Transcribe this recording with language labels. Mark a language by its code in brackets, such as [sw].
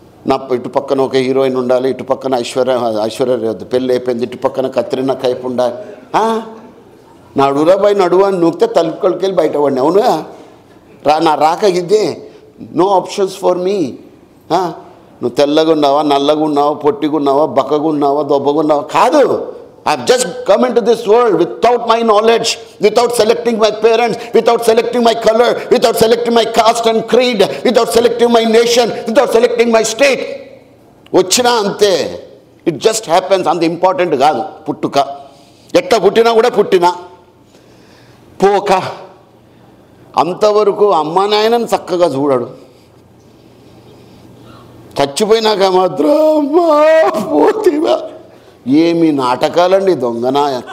[te] నా ఇటు పక్కన ఒక హీరోయిన్ ఉండాలి, ఇటు పక్కన ఐశ్వర్య పెళ్ళి అయిపోయింది, ఇటు పక్కన కత్రినా కైఫ్ ఉండాలి. నడురా బాయ్ నడువు అని నూకితే తలుపుకొలికెళ్ళి బయట పడినా. అవునుగా నా రాక ఇదే. [en] No options for me. [te] నువ్వు తెల్లగా ఉన్నావా, నల్లగా ఉన్నావా, పొట్టిగా ఉన్నావా, బక్కగా ఉన్నావా, దొబ్బగా ఉన్నావా కాదు. [en] I've just come into this world without my knowledge, without selecting my parents, without selecting my color, without selecting my caste and creed, without selecting my nation, without selecting my state. [te] వచ్చినా అంతే. [en] It just happens. [te] అంత important కాదు పుట్టుక. ఎట్లా పుట్టినా కూడా పుట్టినా పోక అంతవరకు అమ్మా నాయనని చక్కగా చూడడు. చచ్చిపోయినాక మాత్రం అమ్మా పోతివా. ఏమి నాటకాలండి దొంగనా.